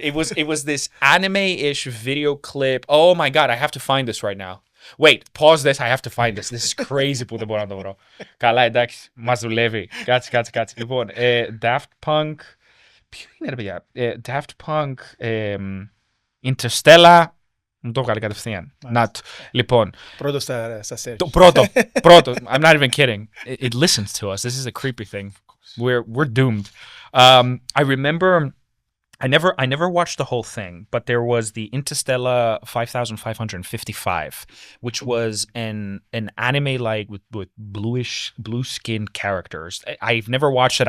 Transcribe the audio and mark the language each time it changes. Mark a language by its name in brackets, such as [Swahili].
[English] It was this anime-ish video clip. Oh my God, I have to find this right now. Wait, pause this. I have to find this. This is crazy [Greek] που δεν μπορώ να το βρω. Καλά, εντάξει. Μας δουλεύει. Κάτσε. Λοιπόν, Daft Punk. Ποιο είναι, ρε παιδιά? [English] Daft Punk. [Greek] Interstellar. Μου το βγάλει κατευθείαν. Λοιπόν. Πρώτο στα search. Το πρώτο. [English] I'm not even kidding. It listens to us. This is a creepy thing. We're doomed. I remember I never watched the whole thing, but there was the Interstellar 5555, which was an anime like with blue skinned characters. I've never watched it.